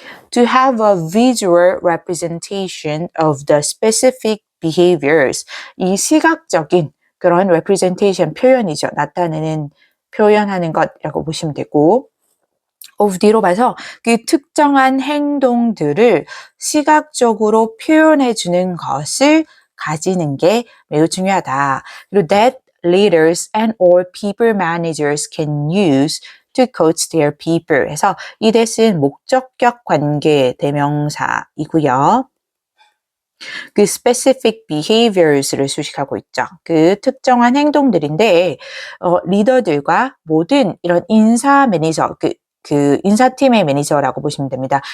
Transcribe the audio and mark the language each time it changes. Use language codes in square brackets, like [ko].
[en] To have a visual representation of the specific behaviors. [ko] 이 시각적인 그런 representation 표현이죠. 나타내는 표현하는 것이라고 보시면 되고 of 뒤로 봐서 그 특정한 행동들을 시각적으로 표현해 주는 것을 가지는 게 매우 중요하다. 그리고 [en] that leaders and or people managers can use to coach their people. [ko] 해서 이 that은 목적격 관계 대명사이고요. 그 specific behaviors를 수식하고 있죠. 그 특정한 행동들인데 리더들과 모든 이런 인사 매니저, 그 인사팀의 매니저라고 보시면 됩니다.